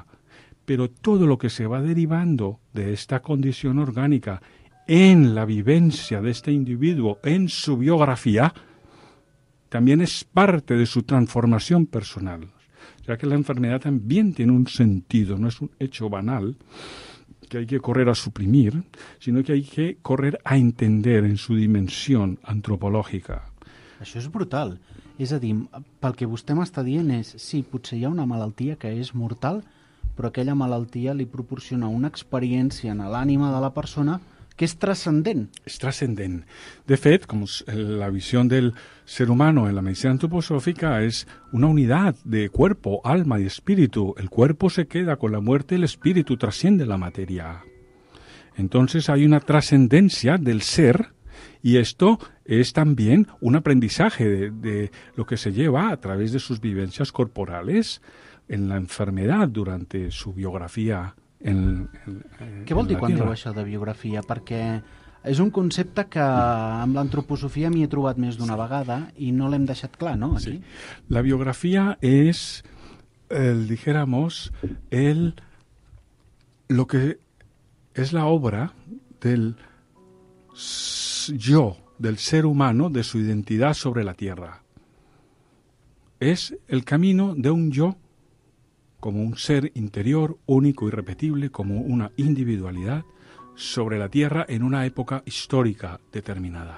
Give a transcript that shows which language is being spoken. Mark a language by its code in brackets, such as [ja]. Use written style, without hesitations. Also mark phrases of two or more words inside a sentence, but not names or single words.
[es] Pero todo lo que se va derivando de esta condición orgánica en la vivencia de este individuo, en su biografía, también es parte de su transformación personal. O sea que la enfermedad también tiene un sentido, no es un hecho banal que hay que correr a suprimir, sino que hay que correr a entender en su dimensión antropològica. [ca] Això és brutal. És a dir, pel que vostè m'està dient és, sí, potser hi ha una malaltia que és mortal, però aquella malaltia li proporciona una experiència en l'ànima de la persona que és trascendent. Es trascendent. De fet, [es] como la visión del ser humano en la medicina antroposófica es una unidad de cuerpo, alma y espíritu. El cuerpo se queda con la muerte, el espíritu trasciende la materia. Entonces hay una trascendencia del ser y esto es también un aprendizaje de lo que se lleva a través de sus vivencias corporales en la enfermedad durante su biografía [ca] Què vol dir quan diu això de biografia? Perquè és un concepte que amb l'antroposofia m'hi he trobat més d'una vegada i no l'hem deixat clar, ¿no? Aquí. Sí. [es] La biografía es, dijéramos, lo que es la obra del yo, del ser humano, de su identidad sobre la tierra. Es el camino de un yo como un ser interior, único y repetible, como una individualidad sobre la Tierra en una época histórica determinada.